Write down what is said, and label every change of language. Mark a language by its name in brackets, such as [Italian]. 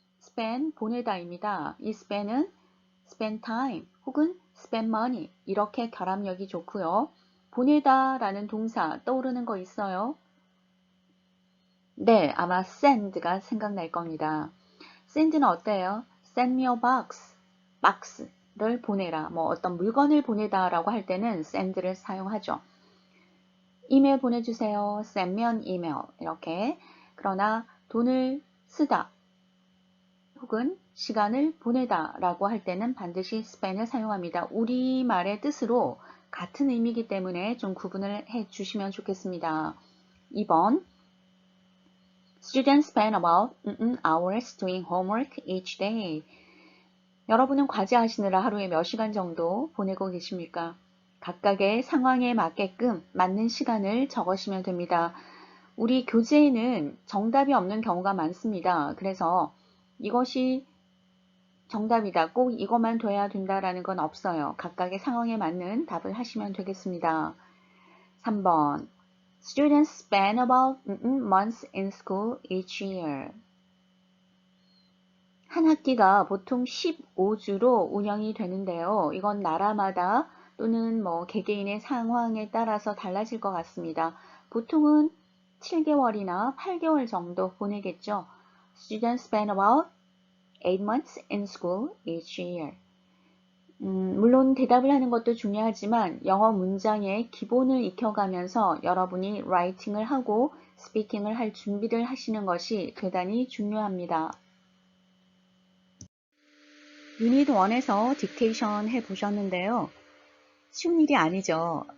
[Korean] spend, 보내다입니다. 이 spend은 spend time 혹은 spend money 이렇게 결합력이 좋고요. 보내다 라는 동사 떠오르는 거 있어요? 네, 아마 send가 생각날 겁니다. send는 어때요? [English] send me a box, [Korean] 박스를 보내라. 뭐 어떤 물건을 보내다 라고 할 때는 send를 사용하죠. 이메일 보내주세요. [English] send me an email 이렇게. [Korean] 그러나 돈을 쓰다 혹은 시간을 보내다 라고 할 때는 반드시 spend을 사용합니다. 우리말의 뜻으로 같은 의미이기 때문에 좀 구분을 해 주시면 좋겠습니다. [English] 2번 Students spend about hours doing homework each day. [Korean] 여러분은 과제하시느라 하루에 몇 시간 정도 보내고 계십니까? 각각의 상황에 맞게끔 맞는 시간을 적으시면 됩니다. 우리 교재에는 정답이 없는 경우가 많습니다. 그래서 이것이 정답이다. 꼭 이것만 돼야 된다라는 건 없어요. 각각의 상황에 맞는 답을 하시면 되겠습니다. 3번. [English] Students spend about months in school each year. [Korean] 한 학기가 보통 15주로 운영이 되는데요. 이건 나라마다 또는 개개인의 상황에 따라서 달라질 것 같습니다. 보통은 7개월이나 8개월 정도 보내겠죠. [English] Students spend about 8 months in school each year. [Korean] 물론 대답을 하는 것도 중요하지만 영어 문장의 기본을 익혀가면서 여러분이 라이팅을 하고 스피킹을 할 준비를 하시는 것이 대단히 중요합니다. 유닛 1에서 딕테이션 해보셨는데요. 쉬운 일이 아니죠.